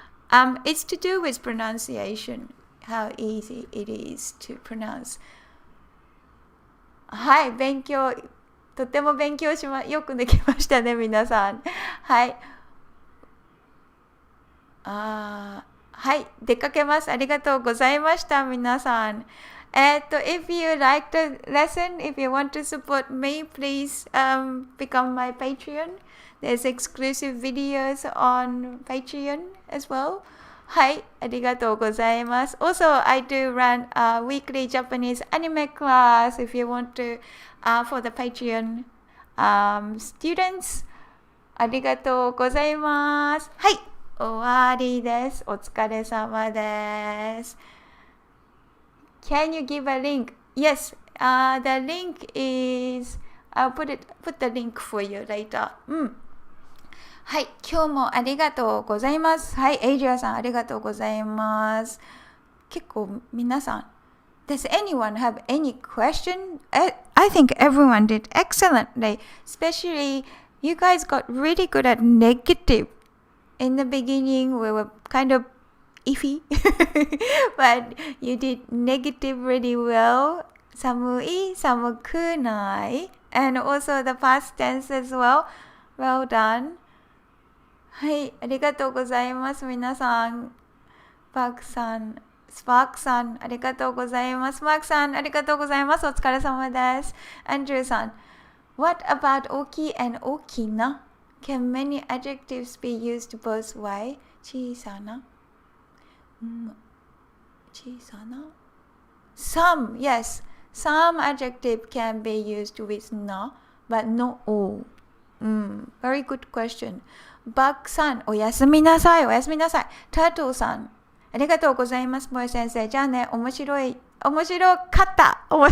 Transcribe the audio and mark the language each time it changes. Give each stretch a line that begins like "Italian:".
English: It's to do with pronunciation, how easy it is to pronounce.
Japanese: はい、勉強、とても勉強よくできましたね、皆さん。はい。はい、出かけます。ありがとうございました、皆さん。
English: if you like the lesson, if you want to support me, please become my Patreon. There's exclusive videos on Patreon as well.
Japanese: はい、ありがとうございます。
English: Also, I do run a weekly Japanese anime class if you want to, for the Patreon students.
Japanese: ありがとうございます。はい、終わりです。お疲れ様です。
English: Can you give a link? Yes, the link is, I'll put the link for you later.
Japanese: はい、今日もありがとうございます。はい、エイジアさんありがとうございます。結構皆さん、
English: Does anyone have any question? I think everyone did excellently. Especially, you guys got really good at negative. In the beginning, we were kind of iffy, but you did negative really well.
Japanese: 寒い、寒くない。
English: And also the past tense as well. Well done.
Japanese: はい、ありがとうございます。皆さん。スパークさん、ありがとうございます。マークさん、ありがとうございます。お疲れ様です。
English: アンドリューさん、What about 大きい and 大きな? Can many adjectives be used both way?
Japanese: 小さな。
English: 小さな。Some, yes. Some adjective can be used with na, but not all. Very good question.
Japanese: バックさん、おやすみなさい。おやすみなさい。タートルさん、ありがとうございます。萌え先生。じゃあね、面白かった。